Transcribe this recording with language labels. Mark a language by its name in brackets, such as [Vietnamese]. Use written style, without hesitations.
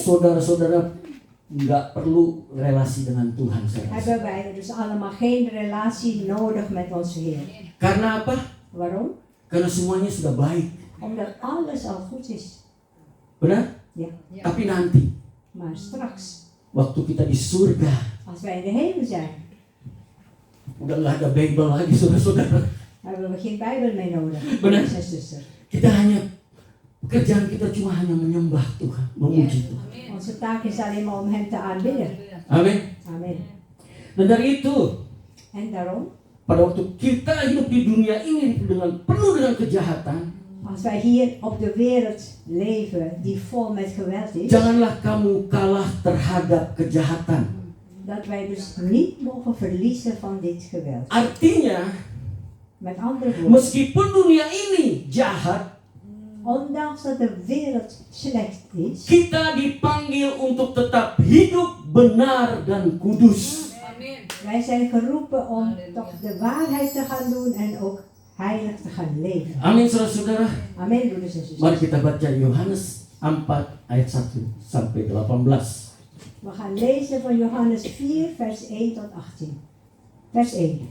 [Indonesian] saudara-saudara nggak perlu relasi dengan Tuhan, saya rasa. [Dutch] hebben wij dus allemaal geen relatie nodig met onze Heer. [Indonesian] Karena apa? [Dutch] Waarom? [Indonesian] Karena semuanya sudah baik. [Dutch] Omdat alles al goed is. [Indonesian] Benar? [Dutch] Ja. [Indonesian] Tapi nanti, [Dutch] Maar straks, [Indonesian] waktu kita di surga, [Dutch] als wij in de hemel zijn, [Indonesian] udah nggak ada Bible lagi, saudara-saudara. [Dutch] hebben we geen Bijbel meer nodig. [Indonesian] Benar. [Dutch] Broeders en zusters. [Indonesian] Kita hanya, pekerjaan kita cuma hanya menyembah Tuhan, memuji Tuhan. [Dutch] Onze taak is alleen maar om Hem te aanbidden. [Indonesian] Amin. [Dutch] Amen. [Indonesian] Dan dari itu, [Dutch] En daarom, [Indonesian] pada waktu kita hidup di dunia ini dengan penuh dengan kejahatan, [Dutch] als wij hier op de wereld leven die vol met geweld is, [Indonesian] janganlah kamu kalah terhadap kejahatan. [Dutch] dat wij dus niet mogen verliezen van dit geweld. [Indonesian] Artinya, [Dutch] Met andere woorden, [Indonesian] meskipun dunia ini jahat, [Dutch] ondanks dat de wereld slecht is, [Indonesian] kita dipanggil untuk tetap hidup benar dan kudus. Amin. [Dutch] wij zijn geroepen om toch de waarheid te gaan doen en ook heilig te gaan leven. [Indonesian] Amin, saudara-saudara. [Dutch] Amen, broeders en [Indonesian] Mari [Dutch] zusters. [Indonesian] kita baca Yohanes 4 ayat 1 sampai 18. [Dutch] We gaan lezen van Johannes 4, vers 1 tot 18. Vers 1.